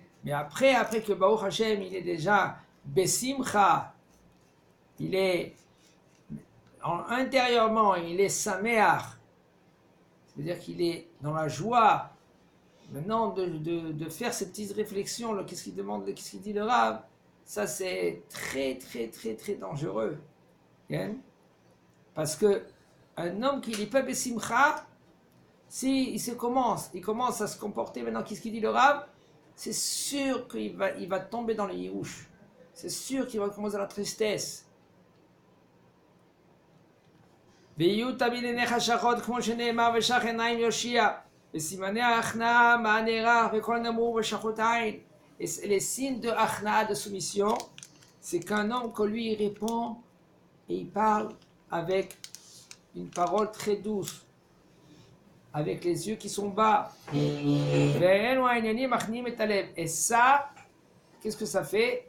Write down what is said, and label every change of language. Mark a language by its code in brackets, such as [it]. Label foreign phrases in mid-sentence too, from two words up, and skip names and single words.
[fr] Mais après que Baruch Hashem, il est déjà Besimcha, il est intérieurement, il est Sameach, c'est-à-dire qu'il est dans la joie, maintenant de faire ces petites réflexions, qu'est-ce qu'il demande, qu'est-ce qu'il dit le Rav, ça c'est très dangereux. Okay? Parce que un homme qui n'est pas Besimcha, si il commence à se comporter maintenant, qu'est-ce qu'il dit le Rav, c'est sûr qu'il va tomber dans le yirouche, c'est sûr qu'il va commencer à la tristesse. [he] ויהיו עיניך שחרות כמו שנאמר ושח עיניים יושיע וסימני ההכנעה מהנערה וכל נמור ושחות עין. [fr] Et les signes de achna, de soumission, c'est qu'un homme que lui il répond et il parle avec une parole très douce, avec les yeux qui sont bas. Et ça, qu'est-ce que ça fait?